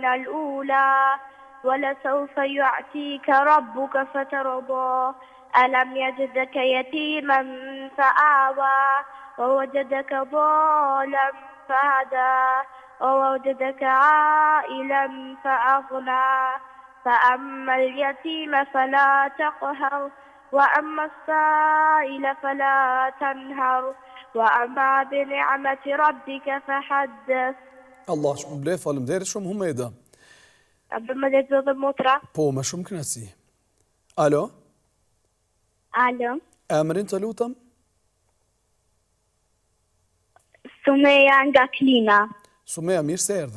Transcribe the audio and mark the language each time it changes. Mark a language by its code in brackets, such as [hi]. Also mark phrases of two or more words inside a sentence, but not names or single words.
[ar] الأولى ولسوف يعطيك ربك فترضى ألم يجدك يتيما فآوى ووجدك ضالا فهدى ووجدك عائلا فأغنى فأما اليتيم فلا تقهر وأما السائل فلا تنهر وأما بنعمة ربك فحدث. [sq] Allah shumë blef, faleminderit shumë Humejda. A bë më lexo dhe motra? Po, me shumë kënaqësi. Alo? Alo? Emrin të lutem? Sumeja nga Klina. Sumeja, mirë se erdhe.